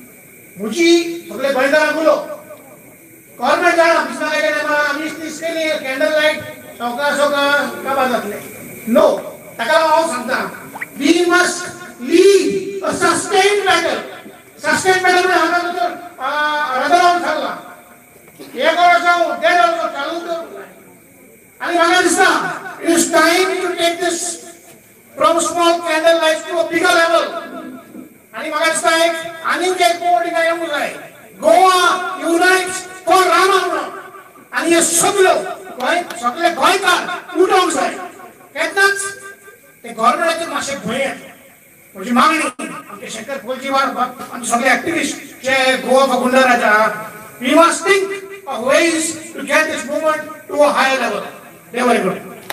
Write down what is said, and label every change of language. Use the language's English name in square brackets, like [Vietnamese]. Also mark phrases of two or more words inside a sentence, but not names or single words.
[Konkani] म्हजी सगळे गोंयकारांक उलो गव्हर्नमेंट जाणा बिस्मार्काच्या टायमार आमी दीस केली [English] candle light [Konkani] सवका काबार जातले नो ताका लागून हांव सांगता [English] we must lead a sustained [Konkani] बॅटल म्हणजे हांगा भितर रगडावन सांगला एक वर्स जावं 1.5 वर्स चालू दवरला आनी म्हाका दिसता [English] it is time to take this from small candle light to a bigger level [Konkani] आनी म्हाका दिसता एक आनीक एक बोर्ड येवंक जाय गोवा युनाइट्स फॉर रामा म्हणून आनी हे सगळे गोंयकार उठोवंक जाय तेन्नाच ते गव्हर्नमेंटाचेर मातशें भंय येता म्हजी मागणी आमचे शंकर कोलजीवार आमचे सगळे एक्टिविस्ट जे गोवा फॉर गुंडाराज आहा [English] we must think of ways to get this movement to a higher level [Konkani] देव बरें करूं